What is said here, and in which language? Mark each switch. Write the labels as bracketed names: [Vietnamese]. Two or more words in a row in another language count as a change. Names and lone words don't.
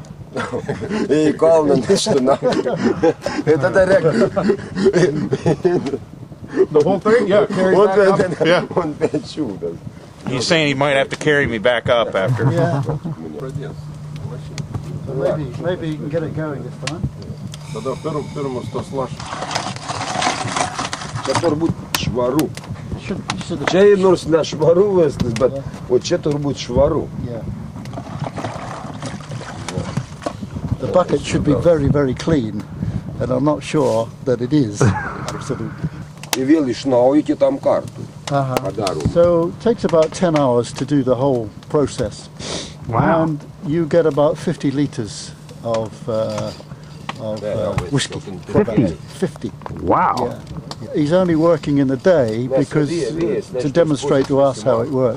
[English] I kallen istuna. Это direkt. The whole thing? Yeah. Carry back up. Yeah. Он чудо. He's saying he might have to carry me back up after. Yeah. So maybe you can get it going this time. [Lithuanian] Tada pirmus tos lašus. Čia turbūt švaru. [English] Should [Lithuanian] Čia nors ne švaru viskas, bet o čia turbūt švaru. [English] Yeah. The bucket should be very, very clean, and I'm not sure that it is. [Lithuanian] I vėl iš naujo kitam kartui. [English] So it takes about 10 hours to do the whole process. Wow. And you get about 50 litres of whiskey. 50. Wow. Yeah. He's only working in the day because to demonstrate to us how it works.